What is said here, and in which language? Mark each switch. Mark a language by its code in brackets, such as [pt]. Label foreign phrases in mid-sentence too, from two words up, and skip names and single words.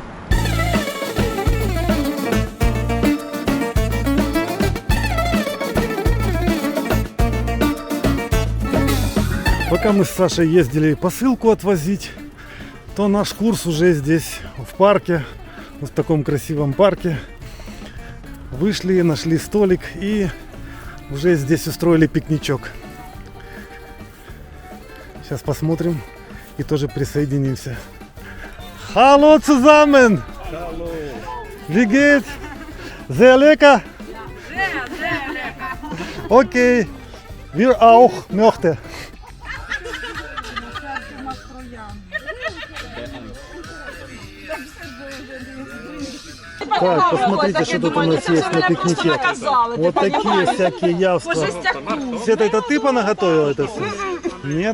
[ru] Пока мы с Сашей ездили посылку отвозить, то наш курс уже здесь, в парке, в таком красивом парке. Вышли, нашли столик и уже здесь устроили пикничок. Сейчас посмотрим и тоже присоединимся. [de] Hallo zusammen! Hallo! Wie geht's? Sehr lecker? Sehr, sehr lecker! Okay, wir auch möchten. [ru] Так, посмотрите, что тут у нас есть на пикнике. Вот такие всякие явства. Света, это ты понаготовила это все? Нет?